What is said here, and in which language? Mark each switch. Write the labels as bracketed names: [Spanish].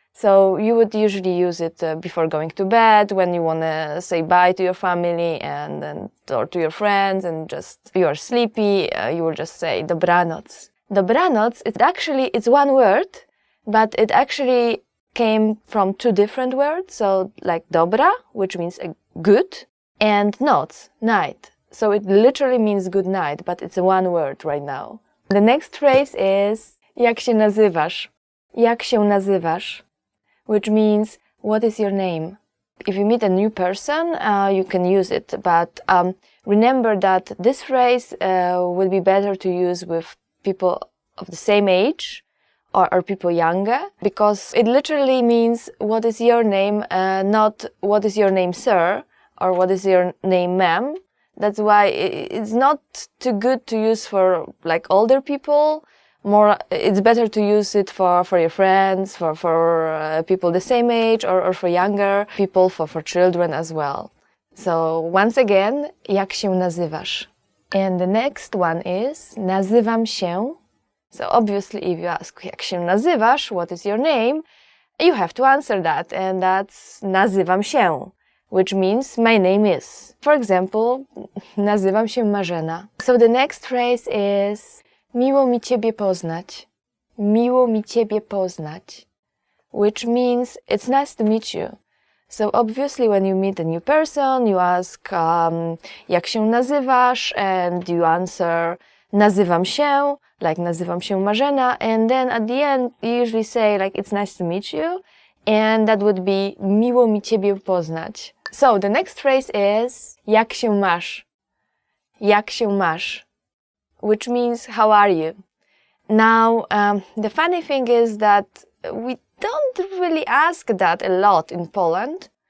[English] So you would usually use it before going to bed, when you want to say bye to your family or to your friends, and just you are sleepy, you will just say dobranoc. Dobranoc, it's one word, but it actually came from two different words. So like dobra, which means good, and noc, night. So it literally means good night, but it's one word right now. The next phrase is [Polish] jak się nazywasz? Jak się nazywasz? [English] Which means, what is your name? If you meet a new person, you can use it, but remember that this phrase will be better to use with people of the same age or people younger, because it literally means, what is your name, not what is your name, sir, or what is your name, ma'am. That's why it's not too good to use for like older people. It's better to use it for your friends, for people the same age, or for younger people, for children as well. So once again, [Polish] jak się nazywasz? [English] And the next one is [Polish] nazywam się. [English] So obviously if you ask [Polish] jak się nazywasz, [English] what is your name, you have to answer that, and that's [Polish] nazywam się, [English] which means my name is. For example, [Polish] nazywam się [English] Marzena. So the next phrase is [Polish] miło mi ciebie poznać. Miło mi ciebie poznać. [English] Which means it's nice to meet you. So obviously when you meet a new person, you ask [Polish] jak się nazywasz, [English] and you answer [Polish] nazywam się, [English] like [Polish] nazywam się Marzena, [English] and then at the end you usually say like it's nice to meet you, and that would be [Polish] miło mi ciebie poznać. [English] So the next phrase is [Polish] jak się masz? Jak się masz? [English] Which means how are you? Now, the funny thing is that we don't really ask that a lot in Poland.